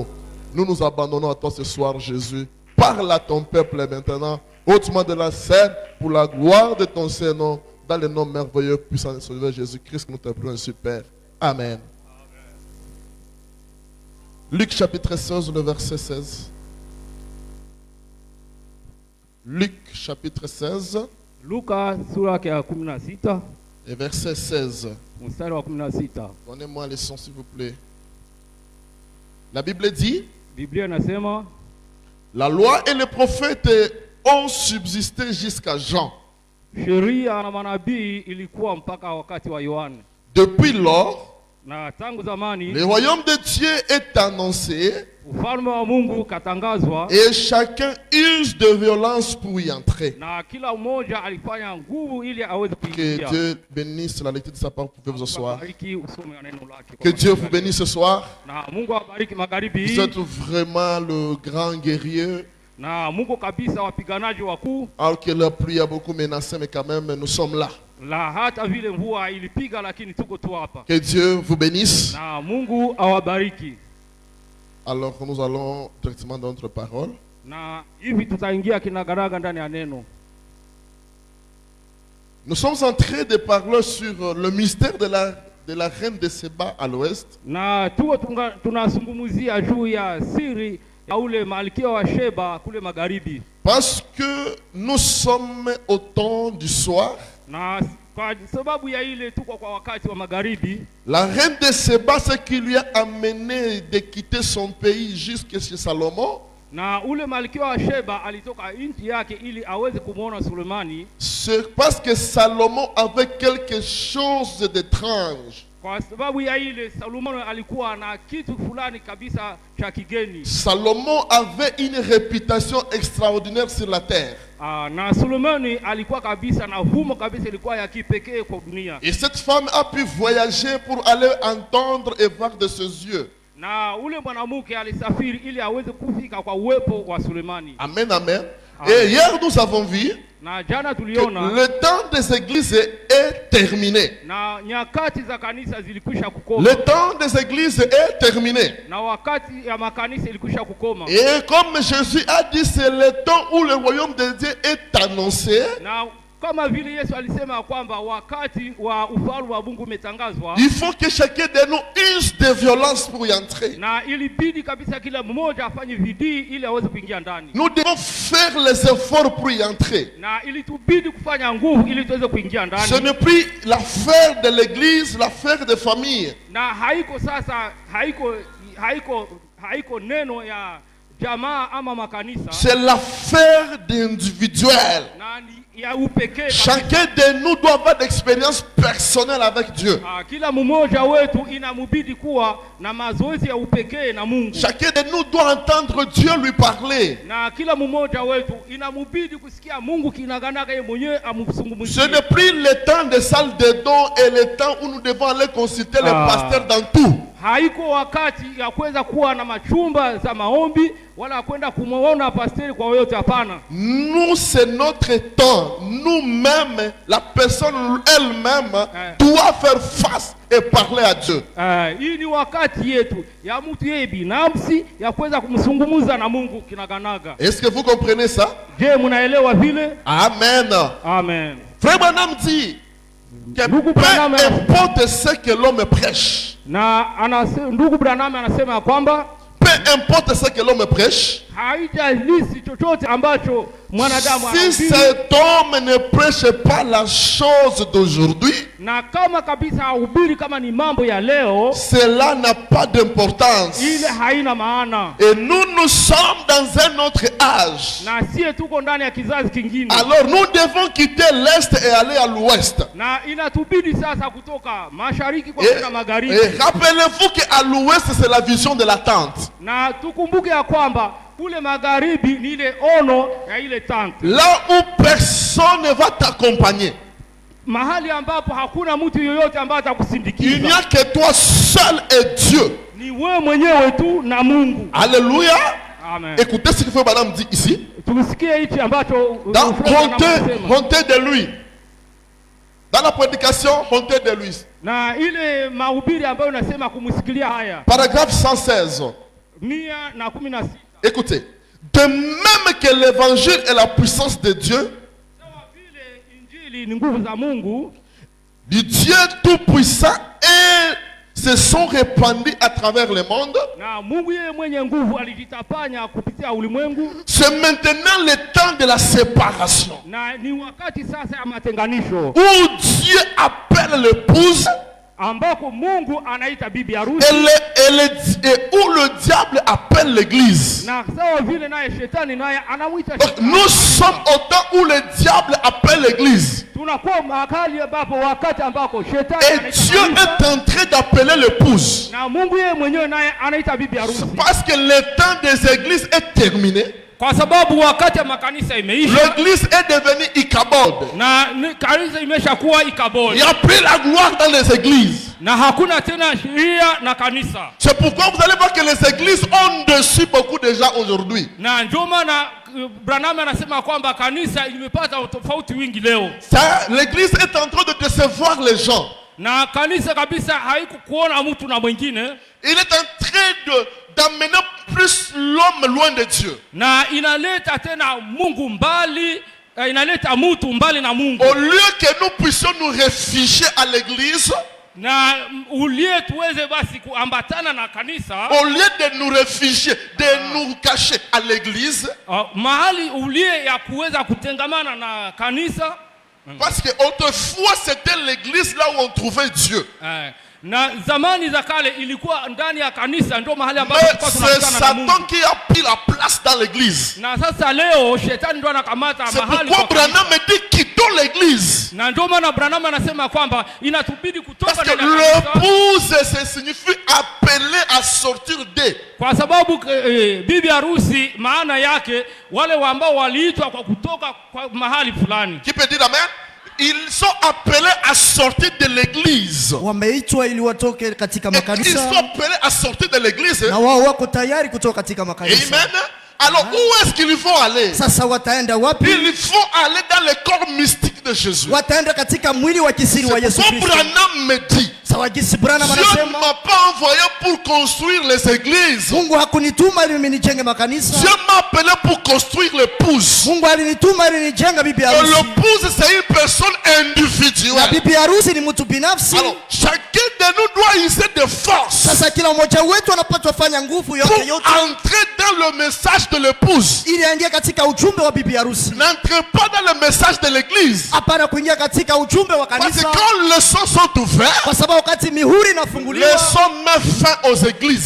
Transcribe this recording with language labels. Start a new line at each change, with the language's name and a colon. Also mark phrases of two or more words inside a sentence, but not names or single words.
French: Nous nous abandonnons à toi ce soir, Jésus. Parle à ton peuple maintenant, hautement de la scène, pour la gloire de ton Saint-Nom, dans le nom merveilleux, puissant et sauveur Jésus-Christ, que nous t'appelons ainsi, Père. Amen. Luc chapitre 16, le verset 16. Luc chapitre 16
Swahili: Luka sura yake ya 16
French: et verset 16.
Swahili: mstari wa 16.
French: Donnez-moi les sons s'il vous plaît. La Bible dit,
Swahili: Biblia inasema
French: la loi et les prophètes ont subsisté jusqu'à Jean.
Swahili: sheria na manabii ilikuwa mpaka wakati wa Yohana.
French: Depuis lors,
Swahili: Na tangu zamani
French: le royaume de Dieu est annoncé
Swahili: ufalme wa Mungu katangazwa,
French: et chacun use de violence pour y entrer.
Swahili: na kila mmoja alifanya nguvu ili aweze
French: Que
Swahili: kuingia.
French: Dieu bénisse la lecture de sa parole. Vous pouvez vous asseoir.
Swahili: Bariki usome neno lake.
French: Que Dieu vous bénisse ce soir.
Swahili: Na Mungu awabariki magharibi
French: Vous
Swahili: hii,
French: êtes vraiment le grand guerrier.
Swahili: na Mungu kabisa wapiganaji wakuu,
French: Alors que la pluie a beaucoup menacé, mais quand même, nous sommes là.
Swahili: la hata vile mvua ilipiga lakini tuko tu hapa.
French: Que Dieu vous bénisse.
Swahili: Na Mungu awabariki.
French: Alors, nous allons directement dans notre parole.
Swahili: Na hivi tutaingia kinagaraga ndani ya neno.
French: Nous sommes en train de parler sur le mystère de la reine de Séba à l'ouest.
Swahili: Na tunazungumzia juu ya siri ya ule malkia wa Sheba kule magharibi.
French: Parce que nous sommes au temps du soir.
Swahili: Na kwa sababu ya ile tuko kwa wakati wa magharibi,
French: La reine de Séba, ce qui lui a amené de quitter son pays jusqu'à chez Salomon,
Swahili: na ule malkia wa Sheba alitoka nchi yake ili aweze kumuona Sulemani,
French: c'est parce que Salomon avait quelque chose d'étrange.
Swahili: kwa sababu ya ile Solomon alikuwa na kitu fulani kabisa cha kigeni.
French: Salomon avait une réputation extraordinaire sur la terre.
Swahili: Na Sulemani alikuwa kabisa na humo kabisa ilikuwa ya kipekee kwa dunia.
French: Et cette femme a pu voyager pour aller entendre et voir de ses yeux.
Swahili: Na ule mwanamke alisafiri ili aweze kufika kwa uwepo wa Sulemani.
French: Amen, amen.
Swahili: Amen.
French: Et hier, nous avons vu
Swahili: Na jana
French: que
Swahili: tuliona
French: le temps des églises est terminé.
Swahili: na nyakati za kanisa zilikwisha kukoma.
French: Le temps des églises est terminé.
Swahili: Na wakati ya makanisa ilikwisha kukoma.
French: Et comme Jésus a dit, c'est le temps où le royaume de Dieu est annoncé.
Swahili: Na kama vile Yesu alisema kwamba wakati wa ufalme wa Mungu umetangazwa,
French: Il faut que chacun de nous use de violence pour y entrer.
Swahili: na ilibidi kabisa kila mmoja afanye bidii ili aweze kuingia ndani.
French: Nous devons faire les efforts pour y entrer.
Swahili: Na ilitubidi kufanya nguvu ili tuweze kuingia
French: Ce
Swahili: ndani.
French: n'est plus l'affaire de l'église, l'affaire de famille.
Swahili: Na haiko sasa haiko neno ya jamaa ama makanisa
French: c'est l'affaire d'individuel.
Swahili: na ni ya upekee.
French: Chacun de nous doit avoir d'expérience personnelle avec Dieu.
Swahili: Kila mmoja wetu inamubidi kuwa na mazoezi ya upekee na Mungu.
French: Chacun de nous doit entendre Dieu lui parler.
Swahili: Na kila mmoja wetu inamubidi kusikia Mungu kinaganaga yeye mwenyewe amzungumzie.
French: Ce n'est plus le temps des salles de dons et le temps où nous devons aller consulter les pasteurs dans tout.
Swahili: Haiko wakati ya kuweza kuwa na machumba za maombi wala kwenda kumuona pasteri kwa yote, hapana.
French: Nous, c'est notre temps. Nous-mêmes, la personne elle-même doit faire face et parler à Dieu.
Swahili: Hii ni wakati yetu ya mtu yeye binafsi ya kuweza kumzungumza na Mungu kinaganaga.
French: Est-ce que vous comprenez ça?
Swahili: Je, mnaelewa vile?
French: Amen.
Swahili: Amen.
French: Frère Branham dit que peu importe ce que l'homme prêche.
Swahili: Na ndugu Branham anasema kwamba
French: peu importe ce que l'homme prêche,
Swahili: haijalishi chochote ambacho mwanadamu
French: si cet homme ne prêche pas la chose d'aujourd'hui,
Swahili: na kama kabisa hubiri kama ni mambo ya leo,
French: cela n'a pas d'importance.
Swahili: Ile haina maana.
French: Et nous sommes dans un autre âge.
Swahili: Na sie tuko ndani ya kizazi kingine.
French: Alors nous devons quitter l'est et aller à l'ouest.
Swahili: Na inatubidi sasa kutoka mashariki kwa kwenda magharibi.
French: Et rappelez-vous qu'à l'ouest c'est la vision de la tente.
Swahili: Na tukumbuke ya kwamba kule magharibi ni ile ono ya ile tente.
French: Là où personne ne va t'accompagner.
Swahili: Mahali ambapo hakuna mtu yoyote ambaye atakusindikiza.
French: Il n'y a que toi seul et Dieu.
Swahili: Ni wewe mwenyewe tu na Mungu.
French: Alléluia.
Swahili: Amen.
French: Écoutez ce que Frère Branham dit ici.
Swahili: Tusikie hichi ambacho
French: hontez de lui. Dans la prédication, hontez de lui.
Swahili: Na ile mahubiri ambayo unasema kumsikilia haya.
French: Paragraphe 116. 116. Écoutez, de même que l'évangile est la puissance de Dieu, du Dieu tout-puissant, et se sont répandus à travers le monde. C'est maintenant le temps de la séparation, où Dieu appelle l'épouse
Swahili: ambako Mungu anaita bibi harusi,
French: et où le diable appelle l'église.
Swahili: Na sawa vile naye shetani naye anamuita.
French: Nous sommes au temps où le diable appelle l'église.
Swahili: Tunakuwa mahali ambapo wakati ambako shetani anaita.
French: Et Dieu est en train d'appeler l'épouse.
Swahili: Na Mungu yeye mwenyewe naye anaita bibi harusi.
French: Parce que le temps des églises est terminé.
Swahili: Kwa sababu wakati makanisa imeisha.
French: L'église est devenue Ichabod.
Swahili: Na kanisa imeshakuwa Ichabod.
French: Il n'y a plus la gloire dans les églises.
Swahili: Na hakuna tena sheria na kanisa.
French: C'est pourquoi vous allez voir que les églises ont dessus beaucoup de gens aujourd'hui.
Swahili: Na ndio maana Branham anasema kwamba kanisa imepata tofauti wingi leo.
French: L'église est en train de décevoir les gens.
Swahili: Na kanisa kabisa haikukuona mtu na mwingine.
French: Il est en train d'amener plus l'homme loin de Dieu.
Swahili: Na inaleta tena Mungu mbali, inaleta mtu mbali na Mungu.
French: Au lieu que nous puissions nous réfugier à l'église,
Swahili: na ulie tuweze basi kuambatana na kanisa,
French: au lieu de nous réfugier, de nous cacher à l'église,
Swahili: mahali ulie ya kuweza kutengamana na kanisa.
French: Parce que autrefois c'était l'église là où on trouvait Dieu.
Swahili: Na zamani za kale ilikuwa ndani ya kanisa ndio mahali ambapo tulikuwa tunakutana na Mungu.
French: C'est Satan qui a pris la place dans l'église.
Swahili: Na sasa leo shetani ndio anakamata mahali.
French: C'est pourquoi Branham me dit quittons l'église.
Swahili: Na ndio maana Branham anasema kwamba inatubidi kutoka ndani ya kanisa.
French: Parce que l'épouse ça signifie appeler à sortir de.
Swahili: Kwa sababu bibi harusi maana yake wale ambao waliitwa kwa kutoka kwa mahali fulani.
French: Qui peut dire amen? Ils sont appelés à sortir de l'église.
Swahili: Wameitwa ili watoke katika makanisa.
French: Ils sont appelés à sortir de l'église.
Swahili: Na wao wako tayari kutoka katika makanisa. Amen.
French: Alors où est-ce qu'ils vont aller?
Swahili: Sasa wataenda wapi?
French: Ils vont aller dans le corps mystique de Jésus.
Swahili: Wataenda katika mwili wa kisiri wa Yesu Kristo.
French: Branham me dit. Dieu ne m'a pas envoyé pour construire les églises.
Swahili: Mungu hakunituma ili nijenge makanisa.
French: Dieu m'a appelé pour construire l'épouse.
Swahili: Mungu alinituma ili nijenge bibi harusi.
French: L'épouse c'est une personne individuelle.
Swahili: Na bibi harusi ni mtu binafsi.
French: Alors chacun de nous doit user de force.
Swahili: Sasa kila mmoja wetu anapaswa fanya nguvu yote yote.
French: Pour entrer dans le message de l'épouse.
Swahili: Ili aingie katika ujumbe wa bibi harusi.
French: N'entrez pas dans le message de l'église.
Swahili: Hapana kuingia katika ujumbe wa kanisa.
French: Parce que quand les sons sont ouverts,
Swahili: kwa sababu wakati mihuri
French: les
Swahili: inafunguliwa,
French: sommes met fin aux églises.